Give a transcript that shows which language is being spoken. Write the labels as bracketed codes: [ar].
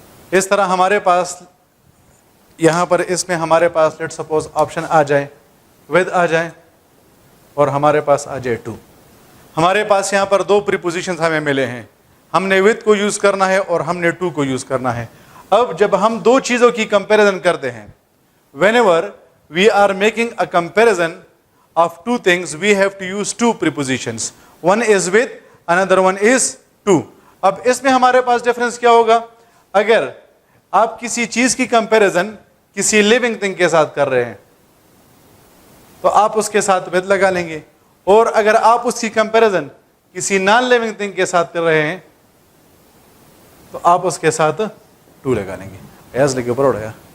[ur] اس طرح ہمارے پاس یہاں پر اس میں ہمارے پاس لیٹ سپوز آپشن آ جائے, ود آ جائے, اور ہمارے پاس آ جائے ٹو. ہمارے پاس یہاں پر 2 پریپوزیشنز ہمیں ملے ہیں. ہم نے with کو یوز کرنا ہے اور ہم نے to کو یوز کرنا ہے. اب جب ہم دو چیزوں کی کمپیریزن کرتے ہیں, [en] whenever we are making a comparison of two things, we have to use two prepositions. One is with, another one is to. [ur] اب اس میں ہمارے پاس ڈفرنس کیا ہوگا؟ اگر آپ کسی چیز کی کمپیریزن کسی لیونگ تھنگ کے ساتھ کر رہے ہیں تو آپ اس کے ساتھ with لگا لیں گے, اور اگر آپ اس کی کمپیریزن کسی نان لیونگ تھنگ کے ساتھ کر رہے ہیں تو آپ اس کے ساتھ to لگا لیں گے. ایز لکھے اوپر اڑا.